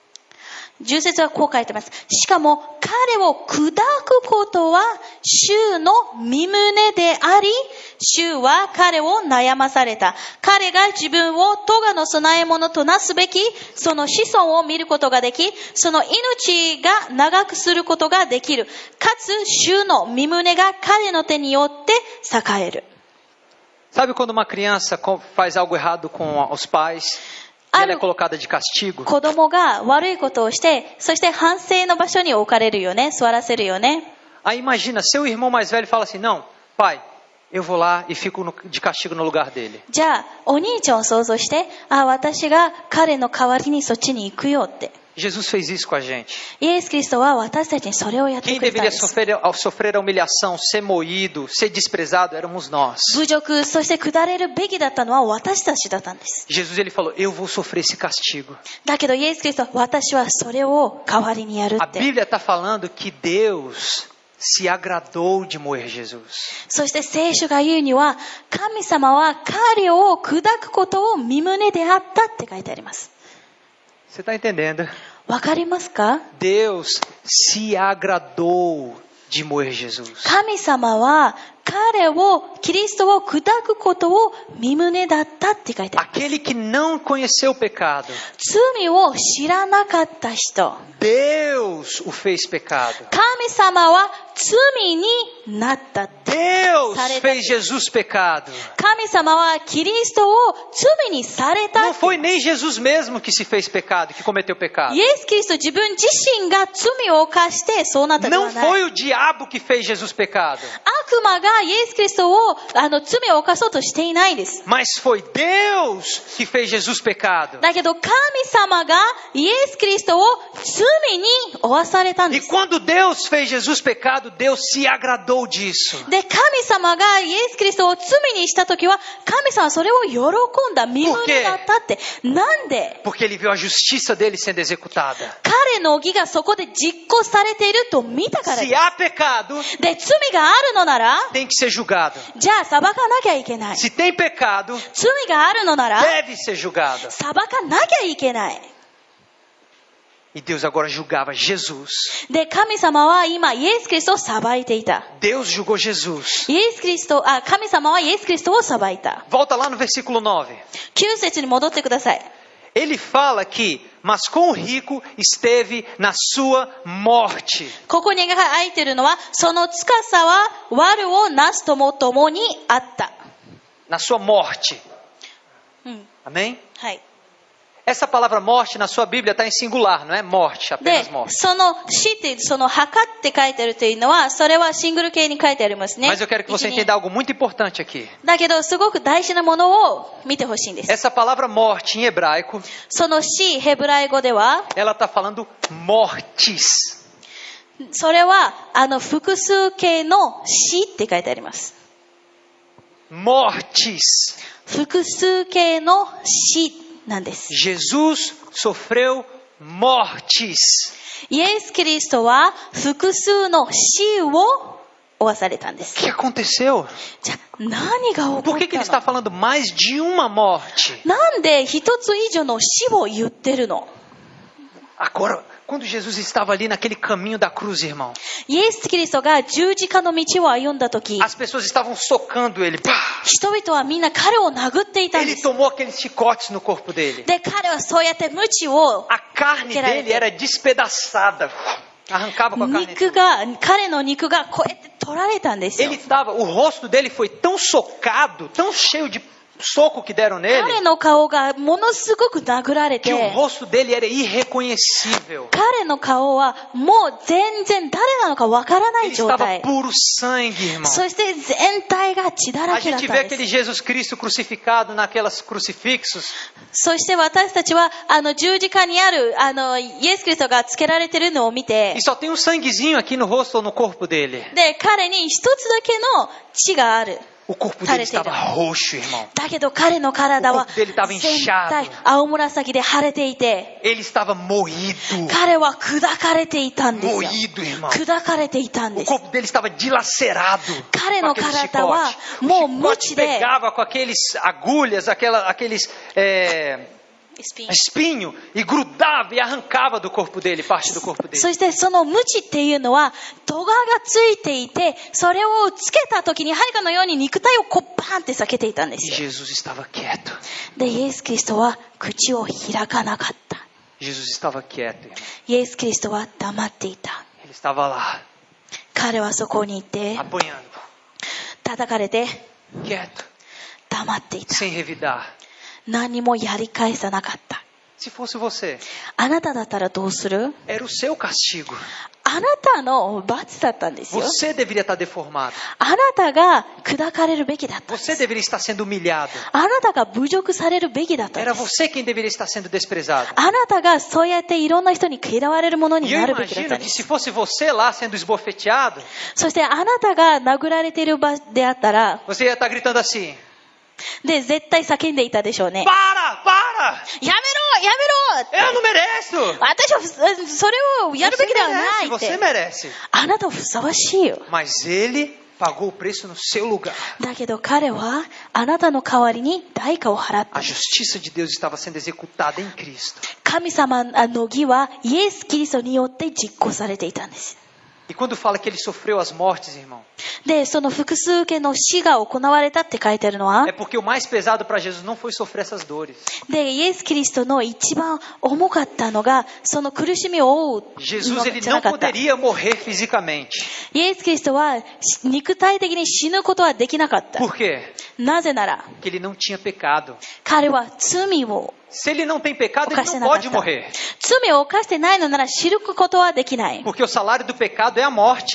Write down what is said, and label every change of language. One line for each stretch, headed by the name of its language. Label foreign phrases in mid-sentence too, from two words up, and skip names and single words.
Japanese: 10 節はこう書いてます。しかも彼を砕くことは主の御胸であり、主は彼を悩まされた。彼が自分を咎の供え物となすべき、その子孫を見ることができ、その命が長くすることができる。かつ主の御胸が彼の手によって栄える。
Portuguese: Sabe quando uma criança faz algo errado com os pais e ela é colocada de castigo?
Japanese: 子供が悪いことをして、そして反省の場所に置かれるよね、座らせるよね。
Portuguese: Aí imagina, seu irmão mais velho fala assim, não, pai, eu vou lá e fico de castigo no lugar dele.
Japanese: じゃあ、お兄ちゃんを想像して、私が彼の代わりにそっちに行くよって。
Portuguese: Jesus fez isso com a gente.
Japanese: イエス・キリストは私たちにそれをやって
Portuguese: Quem
Japanese: くれたん
Portuguese: deveria
Japanese: です。
Portuguese: sofrer a humilhação, ser moído, ser desprezado, éramos nós.
Japanese: 侮辱、そして下れるべきだったのは私たちだったんです。
Portuguese: Jesus ele falou, eu vou sofrer esse castigo.
Japanese: だけどイエス・キリストは私はそれを代わりにやる
Portuguese: A
Japanese: って。
Portuguese: Bíblia está falando que Deus se agradou de moer Jesus.
Japanese: そして聖書が言うには、神様は彼を砕くことを御胸であったって書いてあります。
Portuguese: Você está entendendo?
Japanese: わかりますか？
Portuguese: Deus se agradou de moer Jesus.
Japanese: 神様は彼を、キリストを砕くことを御胸だったって書いてある。
Portuguese: Aquele que não conheceu o pecado,
Japanese: 罪を知らなかった人。
Portuguese: Deus o fez pecado.
Japanese: 神様は罪になったって。
Portuguese: Deus fez Jesus pecado.
Japanese: 神様はキリストを罪にされた
Portuguese: Não
Japanese: って。
Portuguese: foi nem Jesus mesmo que se fez pecado, que cometeu pecado.
Japanese: イエス・キリスト自分自身が罪を犯してそうなったで
Portuguese: Não
Japanese: はない。
Portuguese: foi o diabo que fez Jesus pecado,
Japanese: 悪魔がイエス・キリストを罪を犯そうとしていないです。
Portuguese: mas foi Deus que fez Jesus pecado.
Japanese: だけど神様がイエス・キリストを罪に負わされたんで
Portuguese: E
Japanese: す。
Portuguese: quando Deus fez Jesus pecado, Deus se agradou disso.
Japanese: で、神様がイエス・キリストを罪にしたときは、神様はそれを喜んだ身胸だったって。なんで？
Portuguese: Porque ele viu a justiça dele sendo executada.
Japanese: 彼の義がそこで実行されていると見たから
Portuguese: Se
Japanese: です。
Portuguese: há pecado,
Japanese: で、罪があるのなら、
Portuguese: tem que ser julgado.
Japanese: じゃあ裁かなきゃいけない。
Portuguese: Se tem pecado,
Japanese: 罪があるのなら、
Portuguese: deve ser julgado.
Japanese: 裁かなきゃいけない。
Portuguese: E Deus agora julgava Jesus.
Japanese: で、神様は今イエス・キリストを裁いていた。
Portuguese: Deus julgou Jesus.
Japanese: イエス・キリスト、神様はイエス・キリストを裁いた。
Portuguese: Volta lá no versículo 9.
Japanese: 9 節に戻ってください。
Portuguese: Ele fala que, mas com o rico esteve na sua morte.
Japanese: ここに書いてるのは、その司は悪をなすとも共にあった。
Portuguese: Na sua morte.
Japanese: うん。
Portuguese: Amém?
Japanese: はい。
Portuguese: Essa palavra morte na sua Bíblia está em singular, não é morte,
Japanese: で
Portuguese: apenas morte.、
Japanese: その死っていう、その墓って書いてあるというのは、それはシングル形に書いてありますね。
Portuguese: Mas eu quero que você entenda algo muito importante aqui.
Japanese: だけど、すごく大事なものを見てほしいんです。
Portuguese: Essa palavra morte em hebraico,
Japanese: その死、ヘブライ語では、
Portuguese: ela está falando mortes.
Japanese: それは、複数形の死って書いてあります。
Portuguese: Mortes.
Japanese: 複数形の死。 なんです。
Portuguese: Jesus sofreu mortes.
Japanese: イエス・キリストは複数の死を負わされたんで
Portuguese: O
Japanese: す。
Portuguese: que aconteceu?
Japanese: じゃあ何が起こ
Portuguese: Por
Japanese: っ
Portuguese: que ele
Japanese: た
Portuguese: está
Japanese: の？
Portuguese: falando mais de uma morte?
Japanese: なんで一つ以上の死を言ってるの？
Portuguese: Agora, quando Jesus estava ali naquele caminho da cruz, irmão,
Japanese: イエス・キリストが十字架の道を歩んだとき、
Portuguese: as pessoas estavam socando ele. Pá!
Japanese: 人々はみんな彼を殴っていたんで
Portuguese: Ele
Japanese: す。
Portuguese: tomou aqueles chicotes no corpo dele.
Japanese: で、彼はそうやって鞭を、
Portuguese: A carne dele era despedaçada. Arrancava com a carne.
Japanese: 彼の肉がこうやって取られたんですよ。
Portuguese: Ele estava, o rosto dele foi tão socado, tão cheio de soco que deram
Japanese: 彼
Portuguese: nele,
Japanese: の顔がものすごく殴られ
Portuguese: que o
Japanese: て、
Portuguese: rosto dele era irreconhecível.
Japanese: 彼の顔はもう全然誰なのかわからな
Portuguese: Ele
Japanese: い状
Portuguese: estava
Japanese: 態。
Portuguese: puro sangue, irmão.
Japanese: そして全体が血だら
Portuguese: A
Japanese: けだっ
Portuguese: gente
Japanese: た
Portuguese: vê
Japanese: んで
Portuguese: aquele
Japanese: す。
Portuguese: Jesus Cristo crucificado naquelas crucifixos.
Japanese: そして私たちは十字架にあるイエス・キリストがつけられてるのを見て
Portuguese: E、só tem um sanguezinho aqui no rosto ou no corpo dele.
Japanese: で、彼に一つだけの血がある。
Portuguese: O corpo dele estava roxo, irmão.
Japanese: だけど彼の体は
Portuguese: O corpo dele estava
Japanese: 全
Portuguese: inchado.
Japanese: 体青紫で腫れていて、
Portuguese: Ele estava moído.
Japanese: 彼は砕かれていたんですよ。
Portuguese: Moído, irmão.
Japanese: 砕かれていたん
Portuguese: O
Japanese: です。
Portuguese: corpo dele estava dilacerado.
Japanese: 彼
Portuguese: Com
Japanese: の
Portuguese: aquele
Japanese: 体は
Portuguese: chicote.
Japanese: もう
Portuguese: O
Japanese: 無
Portuguese: chicote
Japanese: 知で
Portuguese: pegava com aqueles agulhas, aqueles espinho e grudava e arrancava do corpo dele, parte do corpo dele.
Japanese: そしてその鞭っていうのは咎がついていて、それをつけた時に針かのように肉体をこうバーンって裂けていたんで
Portuguese: E
Japanese: すよ。
Portuguese: Jesus estava quieto.
Japanese: で、イエス・キリストは口を開かなかった。
Portuguese: Jesus estava quieto, irmão.
Japanese: イエス・キリストは黙っていた。
Portuguese: Ele estava lá,
Japanese: 彼はそこにいて
Portuguese: apanhando.
Japanese: 叩かれて
Portuguese: Quieto,
Japanese: 黙っていた。
Portuguese: sem revidar.
Japanese: 何もやり返さなかった。
Portuguese: Se fosse você,
Japanese: あなただったらどうする？
Portuguese: era o seu castigo.
Japanese: あなたの罰だったんですよ。
Portuguese: Você deveria estar deformado.
Japanese: あなたが砕かれるべきだったんで
Portuguese: Você
Japanese: す。
Portuguese: deveria estar sendo humilhado.
Japanese: あなたが侮辱されるべきだったん
Portuguese: Era
Japanese: です。
Portuguese: você quem deveria estar sendo desprezado.
Japanese: あなたがそうやっていろんな人に嫌われるものに
Portuguese: E eu
Japanese: なるべきだった
Portuguese: imagino
Japanese: んで
Portuguese: que
Japanese: す。
Portuguese: se fosse você lá sendo esbofeteado,
Japanese: そしてあなたが殴られている場であったら、
Portuguese: você ia estar gritando assim:
Japanese: で、絶対叫んでいたでしょうね。
Portuguese: Para!
Japanese: やめろや
Portuguese: Eu não mereço!
Japanese: 私はそれをやるべ
Portuguese: Você
Japanese: きではない
Portuguese: merece,
Japanese: っ
Portuguese: você
Japanese: て。
Portuguese: merece.
Japanese: あなたはふさわしいよ。
Portuguese: Mas ele pagou o preço no seu lugar.
Japanese: だけど彼はあなたの代わりに代価を払った
Portuguese: A。justiça de Deus estava sendo executada em Cristo.
Japanese: 神様の義はイエス・キリストによって実行されていたんです。
Portuguese: E quando fala que ele sofreu as mortes, irmão,
Japanese: で、その複数家の死が行われたって書いてあるのは
Portuguese: é、porque o mais pesado para Jesus não foi sofrer essas dores.
Japanese: で、イエス・キリストの一番重かったのが、その苦しみを負う
Portuguese: Jesus
Japanese: の
Portuguese: ele
Japanese: じゃな
Portuguese: não
Japanese: かった。
Portuguese: poderia morrer fisicamente.
Japanese: イエス・キリストは肉体的に死ぬことはできなかった。
Portuguese: Por quê?
Japanese: なぜなら、
Portuguese: Porque ele não tinha pecado.
Japanese: 彼は罪を
Portuguese: Se ele não tem pecado,
Japanese: 犯
Portuguese: ele
Japanese: して
Portuguese: não
Japanese: なかっ
Portuguese: pode
Japanese: た。
Portuguese: morrer.
Japanese: 罪を犯してないのなら知ることはできない。
Portuguese: Porque o salário do pecado é a morte.